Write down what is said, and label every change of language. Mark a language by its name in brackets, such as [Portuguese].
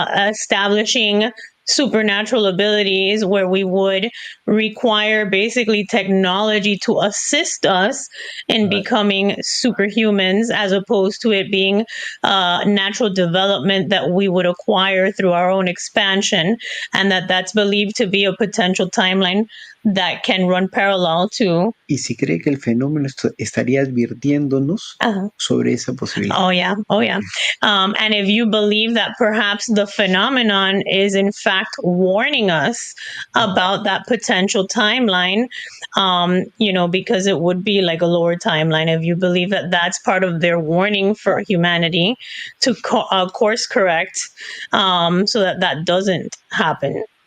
[English] establishing supernatural abilities, where we would require basically technology to assist us in becoming superhumans, as opposed to it being natural development that we would acquire through our own expansion, and that's believed to be a potential timeline that can run parallel to. [Spanish] Y si cree que el fenómeno estaría advirtiéndonos sobre esa posibilidad. [English] Oh yeah. And if you believe that perhaps the phenomenon is in fact warning us about that potential timeline, because it would be like a lower timeline. If you believe that that's part of their warning for humanity to course correct, so that doesn't happen.